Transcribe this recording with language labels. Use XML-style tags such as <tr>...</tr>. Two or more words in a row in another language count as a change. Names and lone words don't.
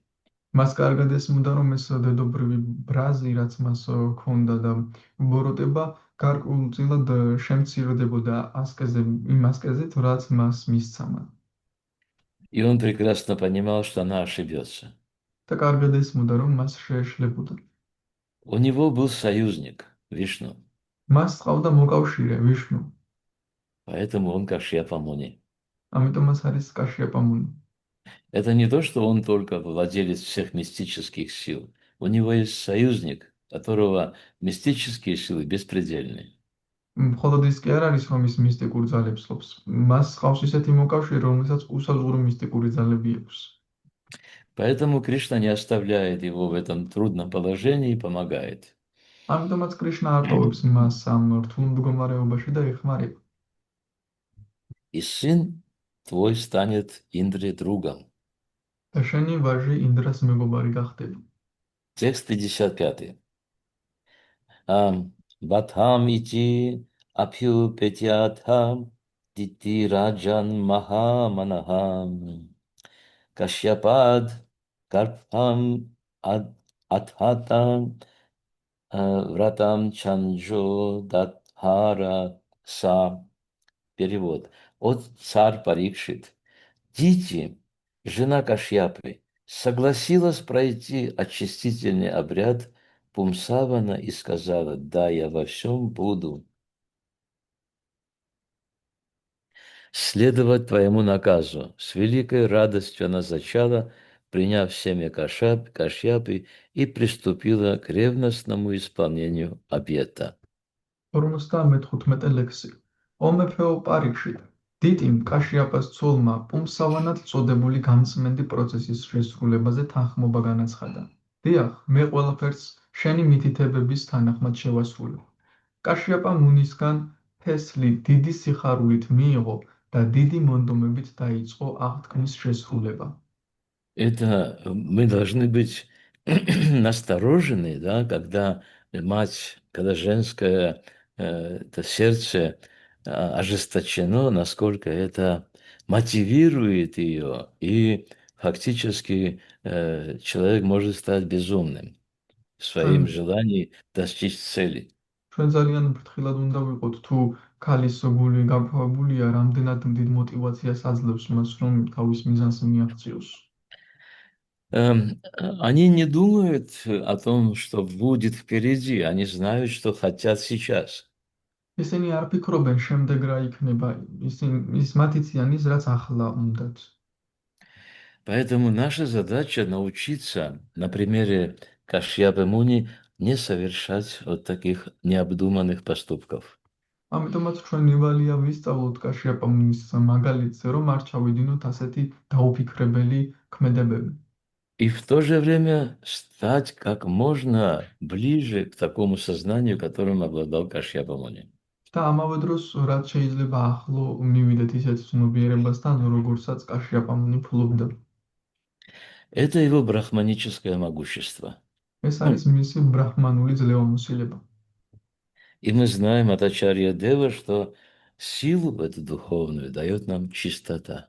<ka>მას კარგად ესმოდა, რომ ეს დედობრივი ბრაზი, რაც მას ჰქონდა და ბოროტება, გარკვეულწილად შემცირდებოდა იმ ასკეზით, რაც მას მისცა.</ka> <ru>И он прекрасно понимал, что она ошибется.</ru> <ka>და კარგად ესმოდა, რომ მას შეეშლებოდა.</ka> <ru>У него был союзник, Вишну,</ru> <ka>მას ჰყავდა მოკავშირე, ვიშნუ.</ka> <ru>поэтому он Кашьяпа-Муни.</ru> <ka>ამიტომაც არის კაშიაპამუნი.</ka> <ru>Это не то, что он только владелец всех мистических сил. У него есть союзник, которого мистические силы беспредельны.</ru> <ka>მხოლოდ ის კი არ არის, რომ ის მისტიკურ ძალებს ფლობს. მას ჰყავს ისეთი მოკავშირე, რომელსაც უსაზღვრო მისტიკური ძალები აქვს.</ka> <ru>Поэтому Кришна не оставляет его в этом трудном положении и помогает.</ru> <ka>ამიტომაც კრიშნა არ ტოვებს მას ამ რთულ მდგომარეობაში და ეხმარება.</ka> <ru>И сын твой станет Индре другом.</ru> <ka>და შენი ვაჟი ინდრას მეგობარი გახდება.</ka> <ru>Текст 55.</ru> <sa>वाथम् इति अप्यु पेत्याथम् दिति राजन् महामनाहम् कश्यपाद् कर्पम् अधातम् व्रतम् चान्जो दथर स.</sa> <ru>Перевод. От царь Парикшит. Дити, жена Кашьяпы, согласилась пройти очистительный обряд Пумсавана и сказала: да, я во всем буду следовать твоему наказу. С великой радостью она зачала, приняв семя Кашьяпы, и приступила к ревностному исполнению обета.</ru> <ka>55 ლექსი. ომეფეო პარიქშით. დიტიმ კაშიაპას ცოლმა პუმსავანად წოდებული განწმენდი პროცესის შესრულებაზე თანხმობა განაცხადა. დიახ, მე ყველაფერს შენი მითითებების თანახმად შევასრულებ. კაშიაპა მუნისგან თესლი დიდი სიხარულით მიიღო და დიდი მონდომებით დაიწყო აღთქმის შესრულება.</ka> <ru>Это мы должны быть насторожены, да, когда мать, когда женское это сердце ожесточено, насколько это мотивирует ее, и фактически человек может стать безумным в своем желании достичь цели.</ru> <ka>ჩვენ ძალიან ფრთხილად უნდა ვიყოთ, თუ ქალის გული გაქვავებულია, რამდენად დიდ мотивაციას აძლევს მას, რომ თავის მიზანს მიაღწიოს.</ka> <ru>Они не думают о том, что будет впереди, они знают, что хотят сейчас.</ru> <ka>ისინი არ ფიქრობენ შემდეგ რა იქნება, ის მათ იციან ის, რაც ახლა უნდათ.</ka> <ru>Поэтому наша задача научиться на примере Кашьяпы Муни не совершать вот таких необдуманных поступков.</ru> <ka>ამიტომაც ჩვენ ნივალია ვისწავლოთ კაშიაპამუნის მაგალითზე, რომ არ ჩავიდინოთ ასეთი დაუფიქრებელი ქმედებები.</ka> <ru>И в то же время стать как можно ближе к такому сознанию, которым обладал Кашьяпа Муни.</ru> <ka>და ამავე დროს რაც შეიძლება ახლო მივიდეთ ისეთ ცნობიერებასთან, როგორცაც კაშიაპამუნი ფლობდა.</ka> <ru>Это его брахманическое могущество.</ru> <ka>ეს არის მისი ბრაჰმანული ძლევამოსილება.</ka> <ru>И мы знаем от Ачарья Дева, что силу эту духовную дает нам чистота.</ru>